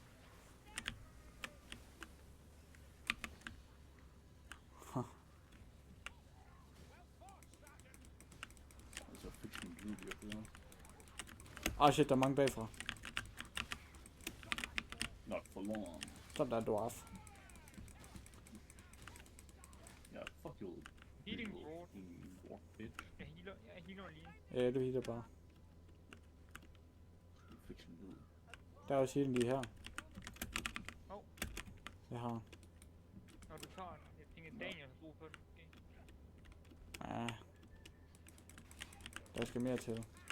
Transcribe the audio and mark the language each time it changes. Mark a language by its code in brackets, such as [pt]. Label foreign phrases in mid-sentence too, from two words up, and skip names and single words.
[da] Altså, fik min lyd lige bedre. [en] Ah shit, [da] der er mange bagfra. [en] Not for long. [da] Sådan der, dwarf. Ja, [en] fuck you. Healing Ward. Ward, bitch. [da] Jeg healer lige. Ja, du hitter bare. Fik min lyd. Der er også healing lige her. Hov. Jeg har. Når du tager den. Jeg tænker Daniel har brug for den. Okay. Ja. Der skal mere til.